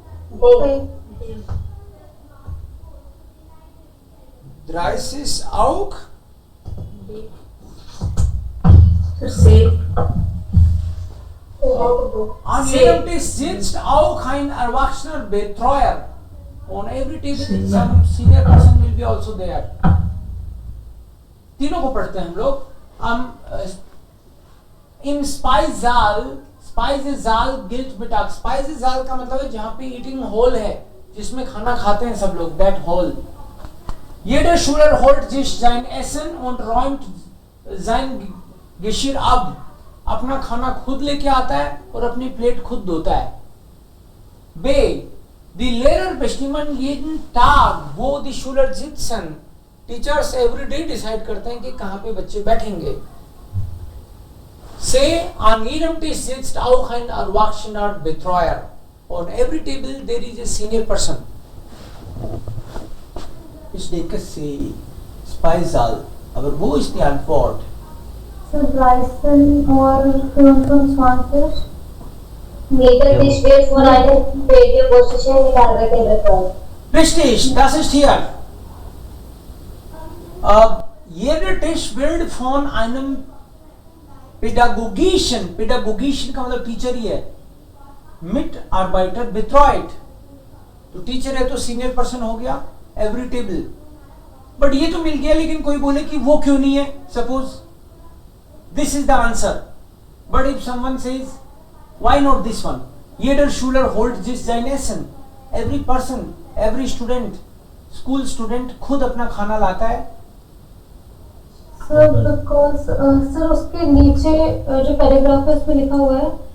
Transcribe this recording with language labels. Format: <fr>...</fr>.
<de>B. 30 auch. C. An jedem Tisch sitzt auch ein erwachsener Betreuer.</de> <en>On every table some senior person will be also there.</en> <hi>तीनों को पढ़ते हैं हम लोग.</hi> <de>Im Speisesaal gilt Mittag.</de> <hi>Speisesaal का मतलब है जहाँ पे eating hall है, जिसमें खाना खाते हैं सब लोग.</hi> <en>That hall.</en> <de>Jeder Schüler holt sich sein Essen und räumt sein Geschirr ab.</de> <hi>अपना खाना खुद लेके आता है और अपनी प्लेट खुद धोता है. B.</hi> <de>Die Lehrer bestimmen jeden Tag, wo die Schüler sitzen.</de> <en>Teachers every day decide</en> <hi>करते हैं कि कहाँ पे बच्चे बैठेंगे. C.</hi> <de>An jedem Tisch sitzt auch ein erwachsener Betreuer.</de> <en>On every table there is a senior person.</en> <de>Ich denke C. Speisesaal. Aber wo ist die Antwort? 13 und 25. Neben Tisch wird von einer Position gearbeitet wird. Richtig, das ist hier. Jeder Tisch wird von einem pädagogischen</de> <hi>का मतलब teacher ही है,</hi> <de>Mitarbeiter betreut.</de> <hi>तो teacher है तो senior person हो गया. Every table. But ये तो मिल गया, लेकिन कोई बोले कि वो क्यों नहीं है.</hi> <en>Suppose this is the answer, but if someone says why not this one.</en> <de>Jeder Schüler holt sich sein Essen.</de> <en>Every person, every student, school student</en> <hi>खुद अपना खाना लाता है. सर बिकॉज सर उसके नीचे जो पैराग्राफ है उसमें लिखा हुआ है</hi>